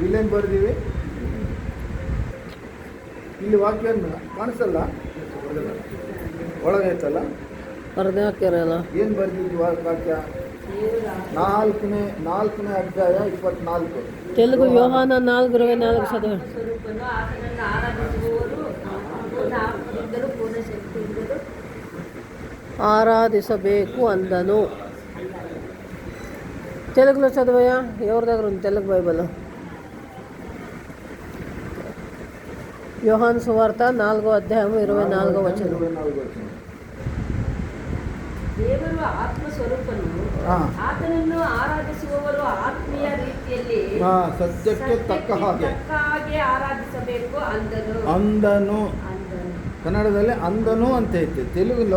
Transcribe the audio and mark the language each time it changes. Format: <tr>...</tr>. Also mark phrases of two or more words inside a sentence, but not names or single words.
<kn>ಇಲ್ಲೇನು ಬರೆದೀವಿ? ಇಲ್ಲಿ ವಾಕ್ಯ ಕಾಣಿಸಲ್ಲ, ಒಳಗೈತಲ್ಲ, ಬರೆದೇ ಹಾಕ್ಯಾರಲ್ಲ. ಏನು ಬರೆದಿದ್ವಿ ವಾಕ್ಯ? 4ನೇ ಅಧ್ಯಾಯ 24. ತೆಲುಗು ಯೋಹಾನ 4:24 ಚದುವು. ಸ್ವರೂಪನು ಆತನನ್ನು ಆರಾಧಿಸುವವರು ಪೂರ್ಣ ಆತ್ಮದಿಂದಲೂ ಪೂರ್ಣ ಶಕ್ತಿಯಿಂದಲೂ</kn> <te>ఆరాధిసಬೇಕು అందను. తెలుగులో చదవయా? ఎవరి దగ్గర ఉంది తెలుగు బైబిల్? యోహాను సువార్త 4వ అధ్యాయం 24వ వచనం.</te> <kn>ದೇವರು ಆತ್ಮ ಸ್ವರೂಪನು ಆತನನ್ನು ಆರಾಧಿಸುವವರು ಆತ್ಮೀಯ ರೀತಿಯಲ್ಲಿ ಸತ್ಯಕ್ಕೆ ತಕ್ಕ ಹಾಗೆ ಆರಾಧಿಸಬೇಕು ಅಂದನು. ಕನ್ನಡದಲ್ಲಿ ಅಂದನು ಅಂತ ಐತೆ, ತೆಲುಗುలో</kn>